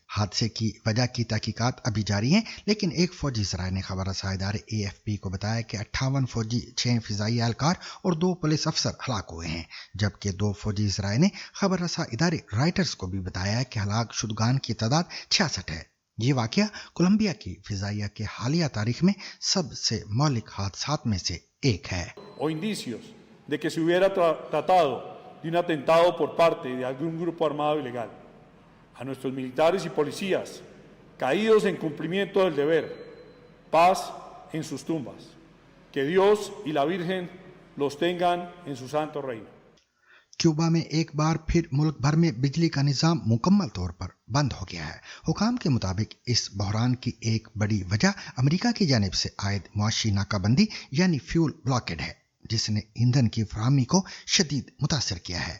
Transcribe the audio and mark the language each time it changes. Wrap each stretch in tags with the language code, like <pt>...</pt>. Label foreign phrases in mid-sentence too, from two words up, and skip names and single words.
<ur>حادثے کی وجہ کی تحقیقات ابھی جاری ہیں، لیکن ایک فوجی ذرائع نے خبر رساں ادارے AFP کو بتایا کہ 58 فوجی، 6 فضائی اہلکار اور 2 پولیس افسر ہلاک ہوئے ہیں، جبکہ 2 فوجی ذرائع نے خبر رساں ادارے رائٹرز کو بھی بتایا کہ ہلاک شدگان کی تعداد 66 ہے. یہ واقعہ کولمبیا کی فضائیہ کے حالیہ تاریخ میں سب سے مہلک حادثات میں سے ایک ہے.</ur> <es>O indicios de que se hubiera tratado de un atentado por parte de algún grupo armado ilegal. A nuestros militares y policías caídos en cumplimiento del deber, paz en sus tumbas. Que Dios y la Virgen los tengan en su santo reino.</es> <ur>کیوبا میں ایک بار پھر ملک بھر میں بجلی کا نظام مکمل طور پر بند ہو گیا ہے. حکام کے مطابق اس بحران کی ایک بڑی وجہ امریکہ کی جانب سے عائد معاشی ناکہ بندی یعنی</ur> <en>fuel blockade</en> <ur>ہے، جس نے ایندھن کی فراہمی کو شدید متاثر کیا ہے.</ur>